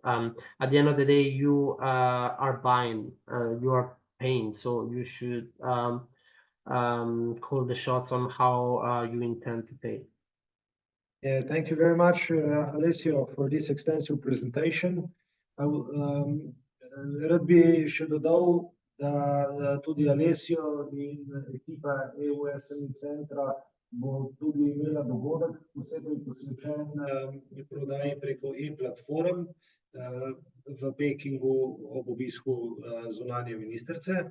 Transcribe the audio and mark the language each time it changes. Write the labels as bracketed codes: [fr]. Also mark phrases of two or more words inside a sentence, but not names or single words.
[en] At the end of the day, you are buying, you are paying, so you should call the shots on how you intend to pay. Yeah, thank you very much, Alessio, for this extensive presentation. [sl] Rad bi še dodal, da tudi Alessio in ekipa EU SME centra bo tudi imela dogodek posebej posvečen prodaji preko e-platform v Pekingu ob obisku zunanje ministrice.